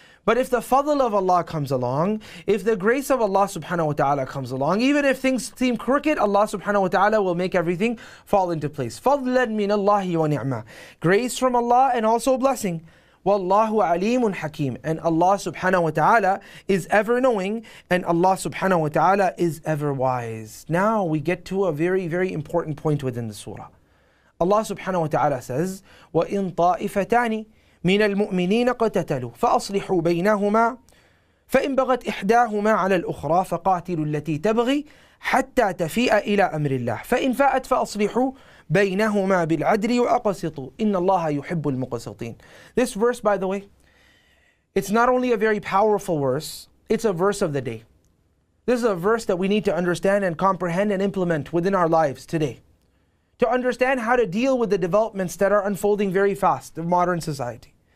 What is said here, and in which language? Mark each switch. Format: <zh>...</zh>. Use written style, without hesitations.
<en>But if the fadl of Allah comes along, if the grace of Allah subhanahu wa ta'ala comes along, even if things seem crooked, Allah subhanahu wa ta'ala will make everything fall into place.</en> <ar>فَضْلًا مِنَ اللَّهِ وَنِعْمَةً.</ar> <en>Grace from Allah and also blessing.</en> <ar>وَاللَّهُ عَلِيمٌ حَكِيمٌ.</ar> <en>And Allah subhanahu wa ta'ala is ever knowing, and Allah subhanahu wa ta'ala is ever wise. Now we get to a very, very important point within the surah. Allah subhanahu wa ta'ala says,</en> <ar>وَإِن طَائِفَتَانِ من المؤمنين قتتلوا فأصلحوا بينهما فإن بغت إحداهما على الأخرى فقاتلوا التي تبغي حتى تفيء إلى أمر الله فإن فاءت فأصلحوا بينهما بالعدل وأقسطوا إن الله يحب المقسطين.</ar> <en>This verse, by the way, it's not only a very powerful verse, it's a verse of the day. This is a verse that we need to understand and comprehend and implement within our lives today, to understand how to deal with the developments that are unfolding very fast in modern society.</en>